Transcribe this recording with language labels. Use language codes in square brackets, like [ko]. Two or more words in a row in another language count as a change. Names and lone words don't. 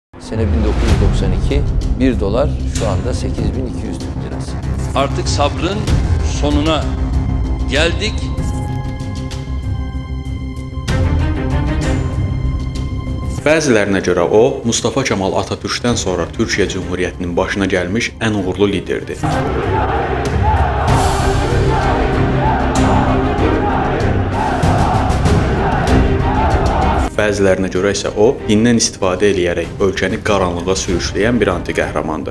[tr] Sene 1992, 1 dolar şu anda 8.200 Türk lirası. Artık sabrın sonuna geldik. [az] Bəzilərinə görə o, Mustafa Kemal Atatürk'dən sonra Türkiyə Cümhuriyyətinin başına gəlmiş ən uğurlu liderdir. Bəzilərinə görə isə o, dindən istifadə edərək ölkəni qaranlığa sürükləyən bir anti-qəhrəmandır.